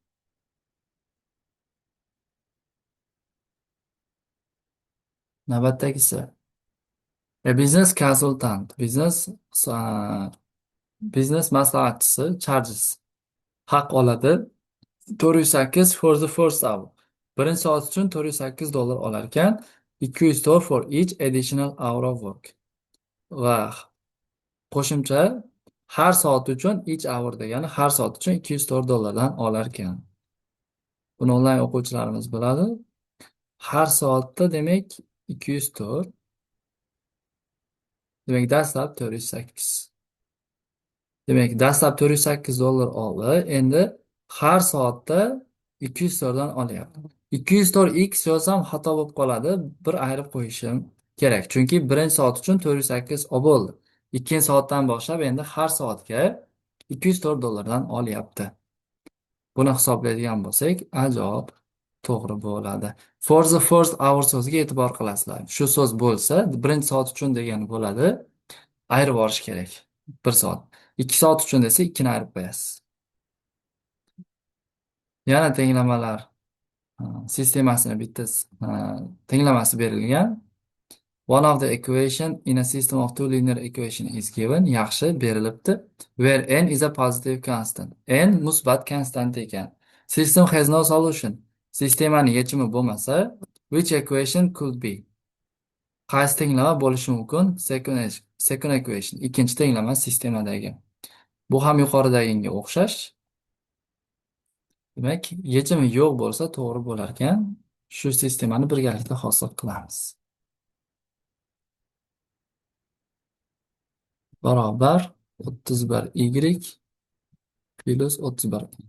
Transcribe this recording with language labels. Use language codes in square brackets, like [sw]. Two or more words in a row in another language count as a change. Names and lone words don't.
[uz] Navbatdagisi. Biznes konsultant, biznes maslahatchisi charges haq oladi. [en] 408 for the first hour. [uz] Birinchi soat uchun $408 olar ekan. [en] 200 for each additional hour of work. [uz] Va qo'shimcha har soat uchun [en] each hour [uz] degani har soat uchun $204 olar ekan. Buni onlayn o'quvchilarimiz biladi. Har soatda demak 204. Demak, dastlab 408. Demak, dastlab $408 oldi. Endi har soatda 204 dan olyapti. 204x yozsam xato bo'lib qoladi. Bir ayirib qo'yishim kerak. Chunki birinchi soat uchun 408 bo'ldi. Ikkinchi soatdan boshlab endi har soatga $204 dan olyapti. Buni hisoblaydigan bo'lsak, javob to'g'ri bo'ladi. [en] For the first hour [uz] so'ziga e'tibor qilasizlar. Shu so'z bo'lsa, birinchi soat uchun degani bo'ladi. Ayirib yuborish kerak. 1 soat. 2 soat uchun desa 2 ni ayirib qo'yasiz. Yana tenglamalar sistemasini bitta tenglamasi berilgan. [en] One of the equation in a system of two linear equation is given. [uz] Yaxshi berilibdi. [en] Where n is a positive constant. [uz] N musbat konstant ekan. [en] System has no solution. [uz] Sistemaning yechimi bo'lmasa, [en] which equation could be? [uz] Qaysi tenglama bo'lishi mumkin? [en] Second equation. [uz] Ikkinchi tenglama sistemadagi. Bu ham yuqoridagiga o'xshash. Demak, yechimi yo'q bo'lsa to'g'ri bo'lar ekan. Shu sistemani birgalikda hosil qilamiz. Barobar 31y plus 31.